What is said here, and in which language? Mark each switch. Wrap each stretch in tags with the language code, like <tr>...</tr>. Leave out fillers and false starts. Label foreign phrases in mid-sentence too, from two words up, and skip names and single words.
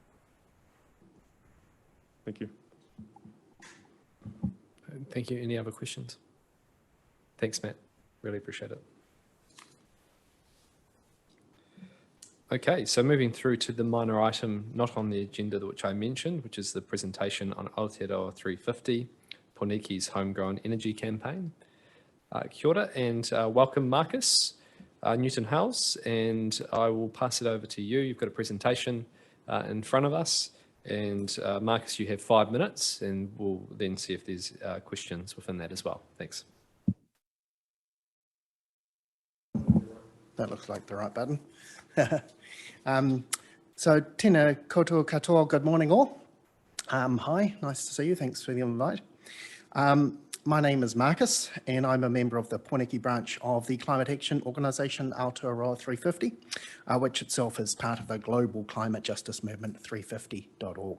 <en>Thank you. Thank you. Any other questions? Thanks, Matt. Really appreciate it. Okay, so moving through to the minor item not on the agenda which I mentioned, which is the presentation on Aotearoa 350, Pōneki's homegrown energy campaign. Kia ora and welcome, Marcus Newton House, and I will pass it over to you. You've got a presentation in front of us. And Marcus, you have 5 minutes, and we'll then see if there's questions within that as well. Thanks. That looks like the right button. So,</en> <mi>tēnā koutou katoa,</mi> <en>good morning all. Hi, nice to see you. Thanks for the invite. My name is Marcus, and I'm a member of the Pōneki branch of the climate action organisation Aotearoa 350, which itself is part of the global climate justice movement 350.org.</en>